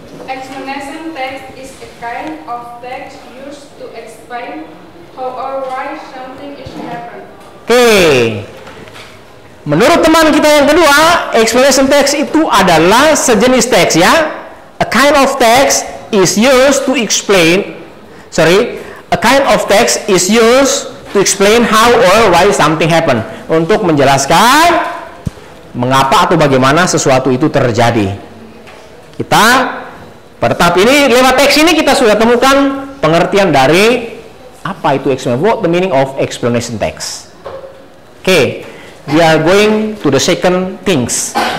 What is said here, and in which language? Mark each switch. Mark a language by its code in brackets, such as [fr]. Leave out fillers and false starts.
[en] Explanation text is a kind of text used to explain how or why something is happened. Oke. [id] Menurut teman kita yang kedua, explanation text itu adalah sejenis teks ya. [en] A kind of text is used to explain. A kind of text is used to explain how or why something happened. [id] Untuk menjelaskan mengapa atau bagaimana sesuatu itu terjadi. Kita pada tahap ini lewat teks ini kita sudah temukan pengertian dari apa itu explanation. [en] What the meaning of explanation text? Okay, we are going to the second things.